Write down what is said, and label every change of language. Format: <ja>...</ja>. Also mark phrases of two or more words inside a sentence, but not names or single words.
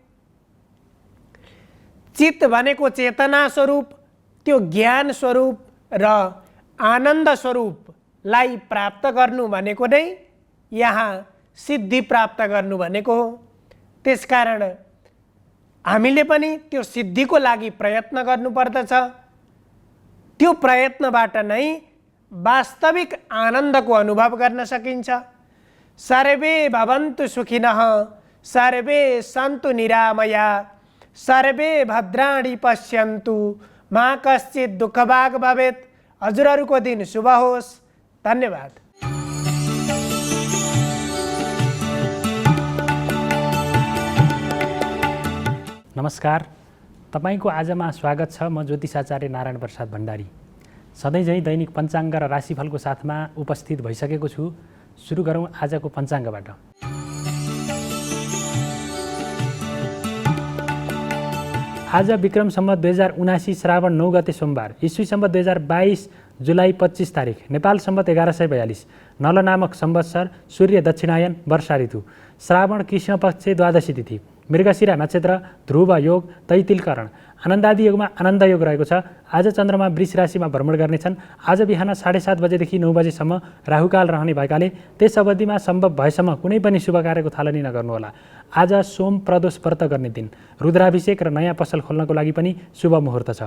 <ne>चित्त भनेको चेतना स्वरूप, त्यो ज्ञान स्वरूप र आनन्द स्वरूपलाई प्राप्त गर्नु भनेको नै यहाँ सिद्धि प्राप्त गर्नु भनेको हो। त्यसकारण हामीले पनि त्यो सिद्धिको लागि प्रयत्न गर्नुपर्दछ। त्यो प्रयत्नबाट नै वास्तविक आनन्दको अनुभव गर्न सकिन्छ।</ne> <sa>सर्वे भवन्तु सुखिनः, सर्वे सन्तु निरामया, सर्वे भद्राणि पश्यन्तु, मा कश्चित् दुःखभाग् भवेत्।</sa> <ne>हजुरहरूको दिन शुभ होस्। धन्यवाद। नमस्कार, तपाईको आजमा स्वागत छ। म ज्योतिषाचार्य नारायण प्रसाद भण्डारी सधैँझै दैनिक पञ्चाङ्ग र राशिफलको साथमा उपस्थित भइसकेको छु। सुरु गरौँ आजको पञ्चाङ्गबाट। आज विक्रम सम्वत 2079 श्रावण 9 गते सोमबार, ईस्वी सम्वत 2022 जुलाई 25 तारिक, नेपाल सम्वत 1142, नल नामक संवत्सर, सूर्य दक्षिणायन, वर्षा ऋतु, श्रावण कृष्ण पक्ष द्वादशी तिथि, मृगशिरा नक्षत्र, ध्रुव योग, तैतिलकरण, आनन्दादि योगमा आनन्द योग रहेको छ। आज चन्द्रमा वृष राशिमा भ्रमण गर्नेछन्। आज बिहान 7:30 बजेदेखि 9 बजेसम्म राहुकाल रहने भएकाले त्यस अवधिमा सम्भव भएसम्म कुनै पनि शुभ कार्यको थालनी नगर्नुहोला। आज सोम प्रदोष व्रत गर्ने दिन, रुद्राभिषेक र नयाँ पसल खोल्नको लागि पनि शुभ मुहुर्त छ।</ne>